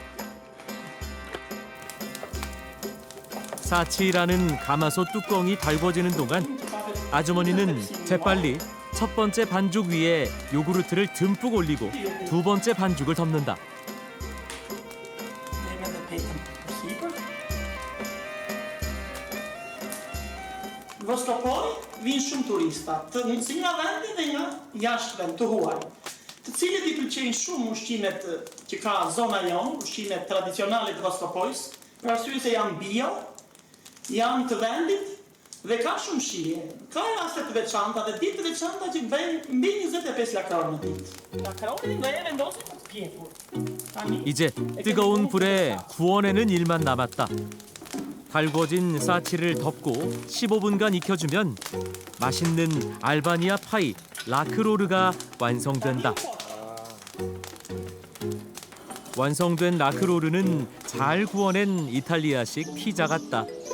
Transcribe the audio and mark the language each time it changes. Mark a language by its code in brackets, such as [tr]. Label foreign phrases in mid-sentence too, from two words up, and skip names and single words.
[ko] 사치라는 가마솥 뚜껑이 달궈지는 동안 아주머니는 재빨리 첫 번째 반죽 위에 요구르트를 듬뿍 올리고 두 번째 반죽을 덮는다. [sq] Vostro poi vinë shumë turista, si nga vendi dhe nga jashtë vend të huaj, të cilët i pëlqejnë shumë ushqimet që ka zona jonë, ushqimet tradicionale të Vostropojës, për arsye se janë bio, janë të vendit dhe ka shumë shije. Ka raste të veçanta dhe ditë të veçanta që bëjnë mbi 25 lakron në ditë. Lakronin do e vendosin për të pjekur. [ko] 이제 뜨거운 불에 구워내는 일만 남았다. 달궈진 사치를 덮고 15분간 익혀주면 맛있는 알바니아 파이 라크로르가 완성된다. 완성된 라크로르는 잘 구워낸 이탈리아식 피자 같다.